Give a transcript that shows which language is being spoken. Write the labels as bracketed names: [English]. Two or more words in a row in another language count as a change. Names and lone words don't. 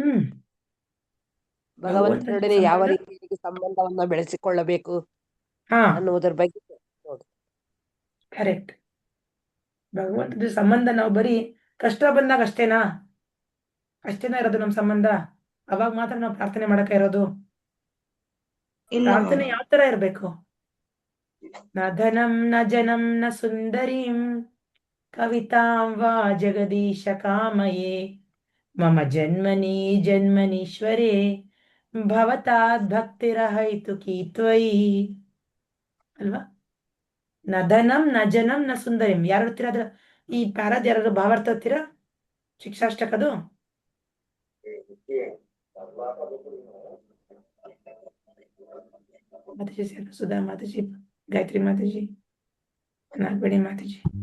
[Kannada] ಭಗವಂತನೊಡನೆ ಯಾವ ರೀತಿಯಾಗಿ ಸಂಬಂಧವನ್ನ ಬೆಳೆಸಿಕೊಳ್ಳಬೇಕು ಅನ್ನುವುದರ ಬಗ್ಗೆ ನೋಡಿ. ಕರೆಕ್ಟ್. ಭಗವಂತನ ಸಂಬಂಧ ನಾವು ಬರೀ ಕಷ್ಟ ಬಂದಾಗ ಅಷ್ಟೇನಾ ಇರೋದು ನಮ್ ಸಂಬಂಧ? ಅವಾಗ ಮಾತ್ರ ನಾವು ಪ್ರಾರ್ಥನೆ ಮಾಡಕ ಇರೋದು? ಪ್ರಾರ್ಥನೆ ಯಾವ ತರ ಇರ್ಬೇಕು? [Sanskrit] ನ ಧನಂ ನ ಜನಂ ನ ಸುಂದರೀಂ ಕವಿತಾಂ ವಾ ಜಗದೀಶ ಕಾಮಯೇ ಮಮ ಜನ್ಮನಿ ಜನ್ಮನೀಶ್ವರೇ ಭವತಾದ್ ಭಕ್ತಿರಹೈತುಕೀ ತ್ವಯಿ ಅಲ್ವಾ? ನ ಧನಂ ನ ಜನಂ ನ ಸುಂದರಿಂ. [Kannada] ಯಾರು ಓದ್ತೀರಾ ಅದ್ರ ಈ ಪ್ಯಾರಾದ? ಯಾರು ಭಾವಾರ್ಥ ಓದ್ತೀರಾ? ಶಿಕ್ಷಾಷ್ಟಕದು ಮಾತಾಜಿ, ಸುಧಾ ಮಾತಾಜಿ, ಗಾಯತ್ರಿ ಮಾತಾಜಿ, ನಾಗಬೇಣಿ ಮಾತಾಜಿ.